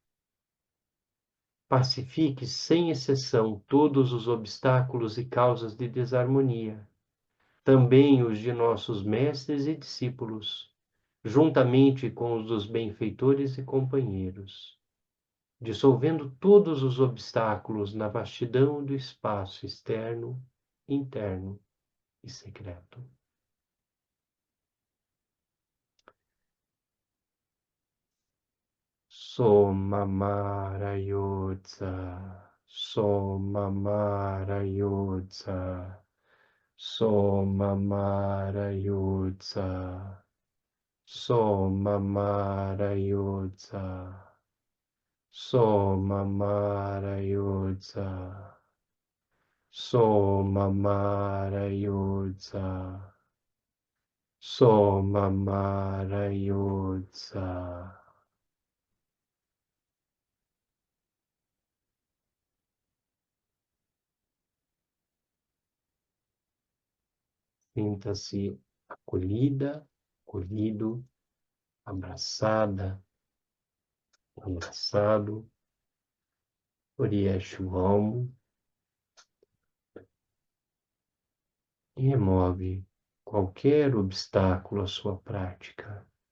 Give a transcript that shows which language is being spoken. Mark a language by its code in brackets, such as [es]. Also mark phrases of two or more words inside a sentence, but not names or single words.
[pt] Pacifique sem exceção todos os obstáculos e causas de desarmonia, também os de nossos mestres e discípulos, juntamente com os dos benfeitores e companheiros, dissolvendo todos os obstáculos na vastidão do espaço externo, interno e secreto. Somamara Yodza, Somamara Yodza, Somamara Yodza, Somamara Yodza, Somamara Yodza, Somamara Yodza, Somamara Yodza. Sinta-se acolhida, acolhido, abraçada, abraçado por Yeshuam, e remove qualquer obstáculo à sua prática.